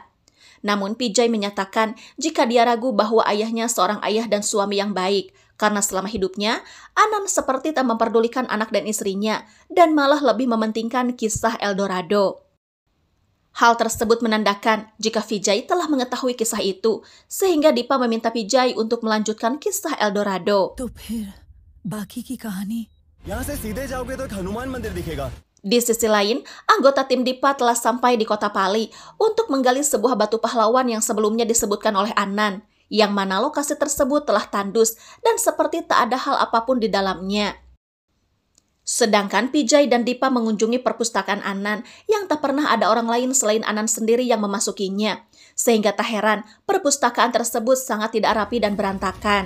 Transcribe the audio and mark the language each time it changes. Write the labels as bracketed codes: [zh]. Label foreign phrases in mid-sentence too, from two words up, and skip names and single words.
[id] Namun Vijay menyatakan jika dia ragu bahwa ayahnya seorang ayah dan suami yang baik, karena selama hidupnya, Anand seperti tak memperdulikan anak dan istrinya, dan malah lebih mementingkan kisah Eldorado. Hal tersebut menandakan jika Vijay telah mengetahui kisah itu, sehingga Dipa meminta Vijay untuk melanjutkan kisah Eldorado. [hi] तो फिर बाकी की कहानी यहाँ से सीधे जाओगे तो एक हनुमान मंदिर दिखेगा। [id] Di sisi lain, anggota tim Dipa telah sampai di kota Pali untuk menggali sebuah batu pahlawan yang sebelumnya disebutkan oleh Anand, yang mana lokasi tersebut telah tandus dan seperti tak ada hal apapun di dalamnya. Sedangkan Vijay dan Dipa mengunjungi perpustakaan Anand yang tak pernah ada orang lain selain Anand sendiri yang memasukinya, sehingga tak heran perpustakaan tersebut sangat tidak rapi dan berantakan.